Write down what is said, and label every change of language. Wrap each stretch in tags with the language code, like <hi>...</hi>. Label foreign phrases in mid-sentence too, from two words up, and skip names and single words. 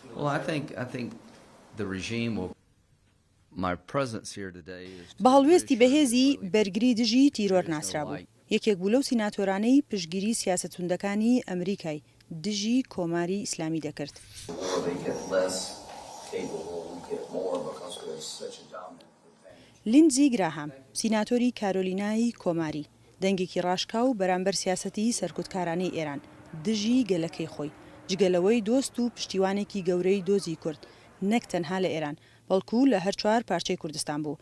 <en>Well, I think the regime will. My presence here today is</en> <ckb>بە هەڵوێستی بەهێزی بەرگری دژی تیرۆر ناسرابوو. یەکێک بوو لەو سیناتۆرانەی پشتگیری سیاسەتچوونەکانی ئەمریکای دژی کۆماری ئیسلامی دەکرد. لیندزی گراهام سیناتۆری کارۆلینای کۆماری دەنگێکی ڕاشکاو بەرامبەر سیاسەتی سەرکوتکارانەی ئێران دژی گەلەکەی خۆی جگەلەوەی دۆست و پشتیوانێکی گەورەی دۆزی کورد نەک تەنها لە ئێران بەڵکو لە هەر چوار پارچەی کوردستان بوو.</ckb>